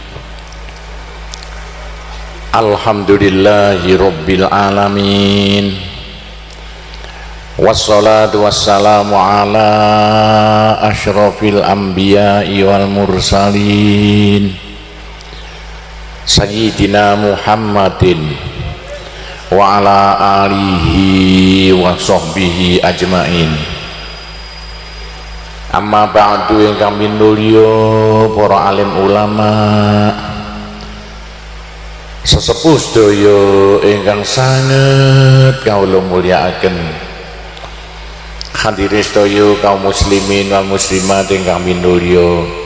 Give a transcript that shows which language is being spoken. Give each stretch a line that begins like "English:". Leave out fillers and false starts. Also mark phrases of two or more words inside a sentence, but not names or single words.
Arabic: الحمد لله رب العالمين، والصلاة والسلام على أشرف الأنبياء والمرسلين سيدنا محمد وعلى آله وصحبه أجمعين. أما بعد,
Javanese: ingkang minulya para alim ulama, sesepuh sedaya ingkang sanget kawula mulyakaken, hadirin sedaya kaum
Arabic: المسلمين والمسلمات
Javanese: ingkang minulya.